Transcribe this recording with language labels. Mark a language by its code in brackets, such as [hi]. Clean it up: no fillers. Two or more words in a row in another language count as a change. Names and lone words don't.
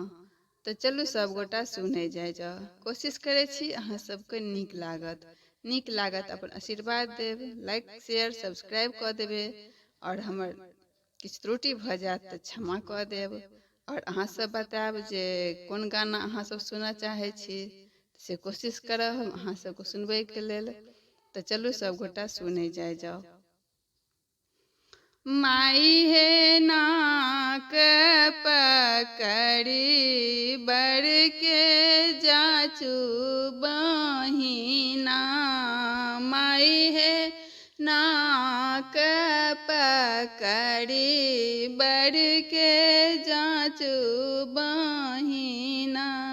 [mai] तऽ चलू सब गोटा सुनै जाय जाओ। कोशिश करै छी अहाँ सबके नीक लागत अपन आशीर्वाद देब, [en] like share subscribe [mai] कऽ देबै और हमर किछु त्रुटि भऽ जायत तऽ क्षमा कऽ देब। और अहाँ सब बतायब जे कोन गाना अहाँ सब सुनऽ चाहै छी से कोशिश करब हम अहाँ सबके सुनबैके लेल। तो चलू सब गोटा सुने जाय जाओ। माई हे नाक पकड़ी बर के जाचू बहिना, माई हे नाक पकड़ी बर के जाचू बहिना।